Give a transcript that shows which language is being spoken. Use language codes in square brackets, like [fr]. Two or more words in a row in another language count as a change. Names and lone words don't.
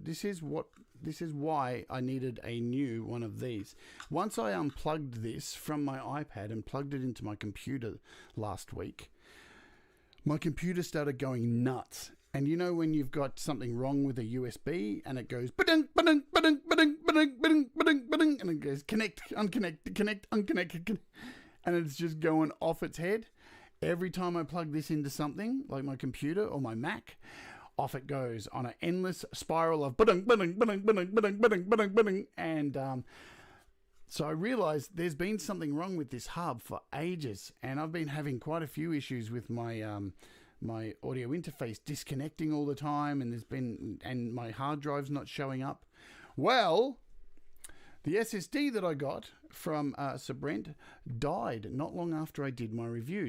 [en] This is why I needed a new one of these. Once I unplugged this from my iPad and plugged it into my computer last week, my computer started going nuts. And you know when you've got something wrong with a USB and it goes ba-ding, ba-ding, ba-ding, ba-ding, ba-ding, ba-ding, ba-ding, ba-ding, and it goes connect, unconnect, and it's just going off its head. Every time I plug this into something like my computer or my Mac, off it goes on an endless spiral of ba-ding, ba-ding, ba-ding, ba-ding, ba-ding, ba-ding, ba-ding, ba-ding. And so I realized there's been something wrong with this hub for ages, and I've been having quite a few issues with my my audio interface disconnecting all the time, and my hard drive's not showing up. Well, the SSD that I got from Sabrent died not long after I did my review.